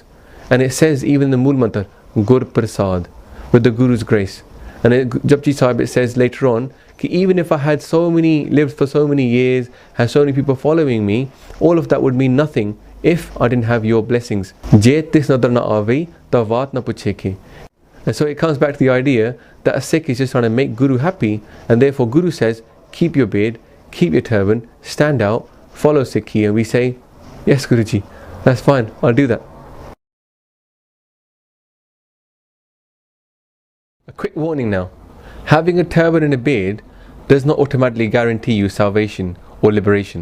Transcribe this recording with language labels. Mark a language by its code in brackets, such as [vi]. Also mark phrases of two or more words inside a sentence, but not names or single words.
[en] And it says even in the Mool Mantar, [pa] ਗੁਰ ਪ੍ਰਸਾਦਿ, [en] with the Guru's grace. And in Japji Sahib it says later on, that even if I had lived for so many years, had so many people following me, all of that would mean nothing if I didn't have your blessings. [pa] ਜੇ ਤਿਸੁ ਨਦਰਿ ਨ ਆਵਈ, ਤ ਵਾਤ ਨ ਪੁਛੈ. [en] And so it comes back to the idea that a Sikh is just trying to make Guru happy, and therefore Guru says, keep your beard, keep your turban, stand out, follow Sikhi, and we say, yes Guruji, that's fine, I'll do that. A quick warning now, having a turban and a beard does not automatically guarantee you salvation or liberation.